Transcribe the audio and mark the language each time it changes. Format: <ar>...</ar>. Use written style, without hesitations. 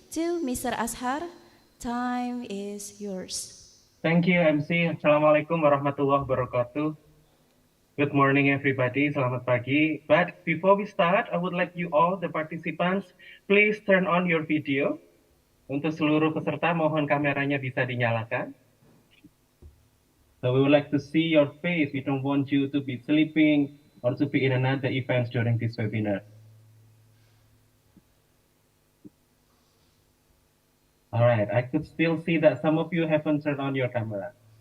<en>To Mr. Ashar, time is yours. Thank you, MC. Assalamualaikum warahmatullahi wabarakatuh. Good morning, everybody.</en> <id>Selamat pagi.</id> <en>But before we start, I would like you all, the participants, please turn on your video.</en> <id>Untuk seluruh peserta, mohon kameranya bisa dinyalakan.</id> <en>So we would like to see your face. We don't want you to be sleeping or to be in another event during this webinar. All right, I could still see that some of you haven't turned on your camera.</en>